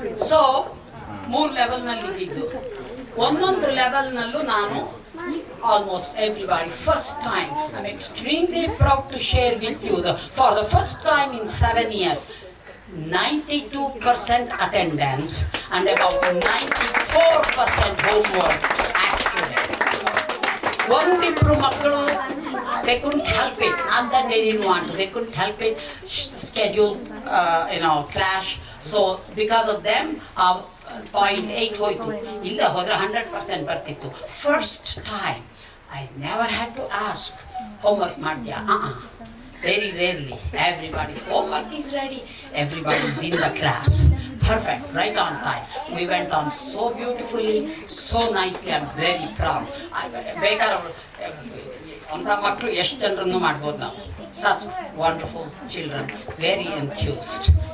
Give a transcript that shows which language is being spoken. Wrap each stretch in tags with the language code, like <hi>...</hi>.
<kn>So 3 level ನಲ್ಲಿ ಇದ್ದು, ಒಂದೊಂದು ಲೆವೆಲ್ ನಲ್ಲೂ ನಾನು</kn> <en>almost everybody first time. I'm extremely proud to share with you for the first time in 7 years 92% attendance and about 94% homework actually.</en> <kn>ಒಂದಿಬ್ರು ಮಕ್ಕಳು</kn> <en>they couldn't help it, not that they didn't want to, they couldn't help it, schedule clash, so because of them 0.8</en> <kn>ಹೋಯ್ತು. ಇಲ್ಲ ಹೋದ್ರೆ 100% ಬರ್ತಿತ್ತು.</kn> <en>first time I never had to ask homework</en> <kn>ಮಾಡ್ತೀಯಾ.</kn> <en>Very rarely everybody's homework is ready, everybody's in the class, perfect, right on time. We went on so beautifully, so nicely. I'm very proud.</en> <kn>ಬೇಕಾದ್ರೆ ಅಂತ ಮಕ್ಕಳು ಎಷ್ಟು ಜನರನ್ನು ಮಾಡ್ಬೋದು ನಾವು.</kn> <en>Such wonderful children, very enthused.</en>